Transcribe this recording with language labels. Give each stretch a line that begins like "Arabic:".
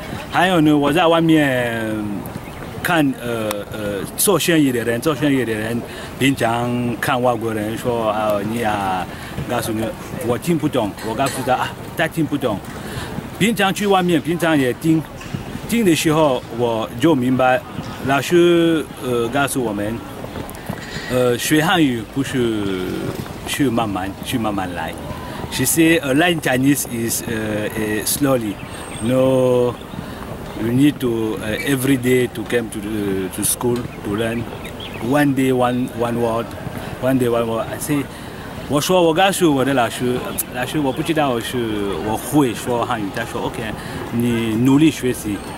Chinese: 还有呢，我在外面看做生意的人，平常看外国人说你告诉你我听不懂，我告诉他他听不懂。平常去外面，平常也听的时候，我就明白，老师告诉我们，学汉语不是去慢慢来。
English: She say learn Chinese is slowly. No, you need to every day to come to school to learn. One day one word. I say.
Chinese: 我告诉我的老师我不知道我会说汉语，他说 OK， 你努力学习。